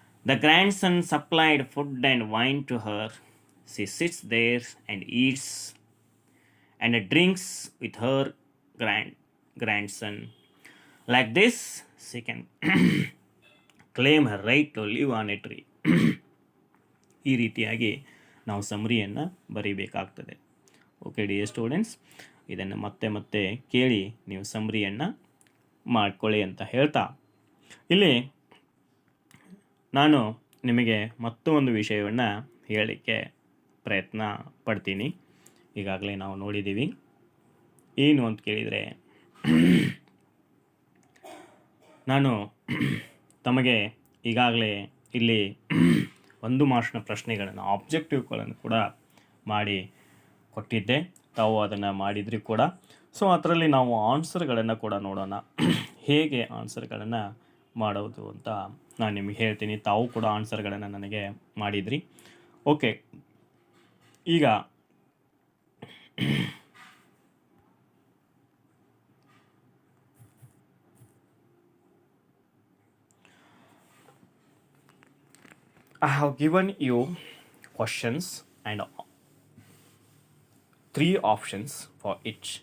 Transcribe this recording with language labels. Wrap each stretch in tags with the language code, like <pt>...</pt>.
<en>The grandson supplied food and wine to her. She sits there and eats and drinks with her grandson. Like this, she can claim her right to live on a tree.</en> <kn>ಈ ರೀತಿಯಾಗಿ ನಾವು ಸಮ್ರಿಯನ್ನು ಬರೀಬೇಕಾಗ್ತದೆ. Okay dear students, ಇದನ್ನು ಮತ್ತೆ ಮತ್ತೆ ಕೇಳಿ ನೀವು ಸಮ್ರಿಯನ್ನು ಮಾಡ್ಕೊಳ್ಳಿ ಅಂತ ಹೇಳ್ತಾ, ಇಲ್ಲಿ ನಾನು ನಿಮಗೆ ಮತ್ತೊಂದು ವಿಷಯವನ್ನು ಹೇಳಲಿಕ್ಕೆ ಪ್ರಯತ್ನ ಪಡ್ತೀನಿ. ಈಗಾಗಲೇ ನಾವು ನೋಡಿದ್ದೀವಿ. ಏನು ಅಂತ ಕೇಳಿದರೆ, ನಾನು ತಮಗೆ ಈಗಾಗಲೇ ಇಲ್ಲಿ 1 ಮಾರ್ಕ್ಸ್ನ ಪ್ರಶ್ನೆಗಳನ್ನು, ಆಬ್ಜೆಕ್ಟಿವ್ಗಳನ್ನು ಕೂಡ ಮಾಡಿ ಕೊಟ್ಟಿದ್ದೆ. ತಾವು ಅದನ್ನು ಮಾಡಿದ್ರಿ ಕೂಡ. ಸೊ ಅದರಲ್ಲಿ ನಾವು ಆನ್ಸರ್ಗಳನ್ನು ಕೂಡ ನೋಡೋಣ, ಹೇಗೆ ಆನ್ಸರ್ಗಳನ್ನು ಮಾಡೋದು ಅಂತ ನಾನು ನಿಮಗೆ ಹೇಳ್ತೀನಿ. ತಾವು ಕೂಡ ಆನ್ಸರ್ಗಳನ್ನು ನನಗೆ ಮಾಡಿದ್ರಿ.</kn> <en>Okay, ಈಗ I have given you questions and 3 options for each.</en>